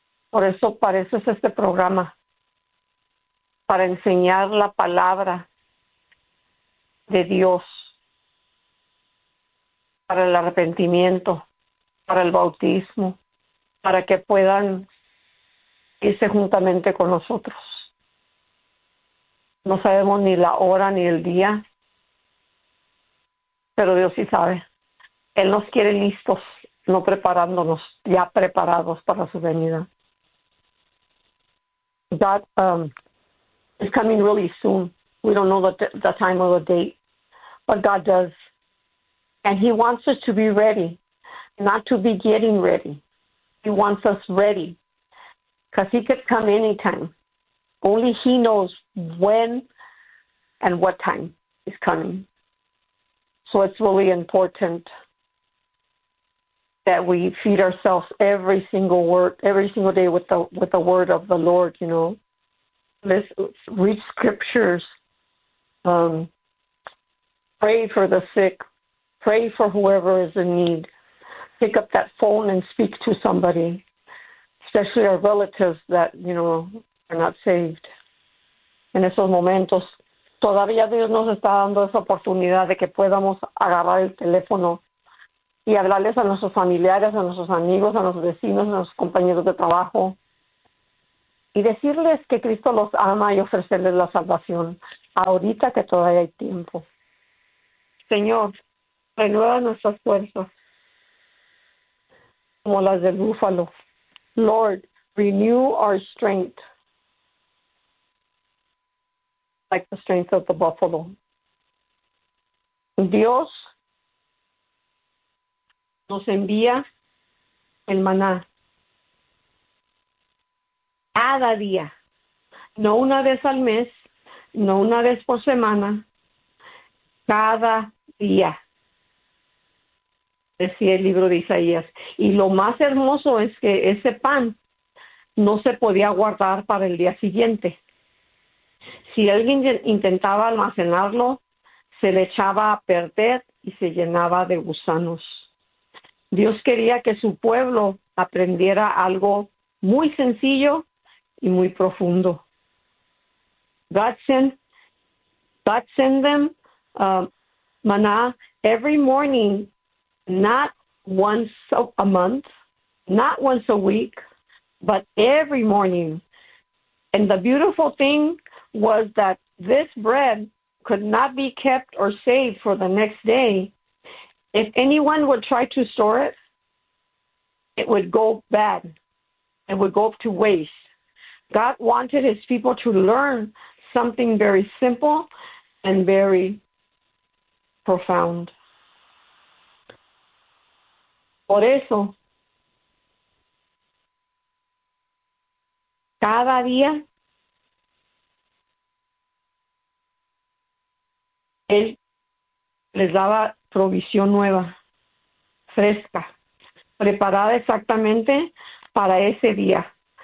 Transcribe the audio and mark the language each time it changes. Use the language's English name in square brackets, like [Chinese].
[Spanish] Por eso pareces este programa, para enseñar la palabra de Dios, para el arrepentimiento, para el bautismo, para que puedan irse juntamente con nosotros. No sabemos ni la hora ni el día, pero Dios sí sabe. Él nos quiere listos, no preparándonos, ya preparados para su venida. [English] God is coming really soon. We don't know the time or the date, but God does. And he wants us to be ready, not to be getting ready. He wants us ready, because he could come anytime. Only he knows when and what time he's coming. So it's really important that we feed ourselves every single word, every single day with the word of the Lord, you know. Let's read scriptures. Pray for the sick. Pray for whoever is in need. Pick up that phone and speak to somebody, especially our relatives that, you know, are not saved. [Spanish] En esos momentos, todavía Dios nos está dando esa oportunidad de que podamos agarrar el teléfono y hablarles a nuestros familiares, a nuestros amigos, a nuestros vecinos, a nuestros compañeros de trabajo. Y decirles que Cristo los ama y ofrecerles la salvación. Ahorita que todavía hay tiempo. Señor, renueva nuestras fuerzas. Como las del búfalo. [English] Lord, renew our strength. Like the strength of the buffalo. [Spanish] Dios nos envía el maná cada día, no una vez al mes, no una vez por semana, cada día, decía el libro de Isaías. Y lo más hermoso es que ese pan no se podía guardar para el día siguiente. Si alguien intentaba almacenarlo, se le echaba a perder y se llenaba de gusanos. Dios quería que su pueblo aprendiera algo muy sencillo y muy profundo. [English] God sent them maná every morning, not once a month, not once a week, but every morning. And the beautiful thing was that this bread could not be kept or saved for the next day. If anyone would try to store it, it would go bad. It would go to waste. God wanted his people to learn something very simple and very profound. [Spanish] Por eso, cada día, él les daba provisión nueva, fresca, preparada exactamente para ese día.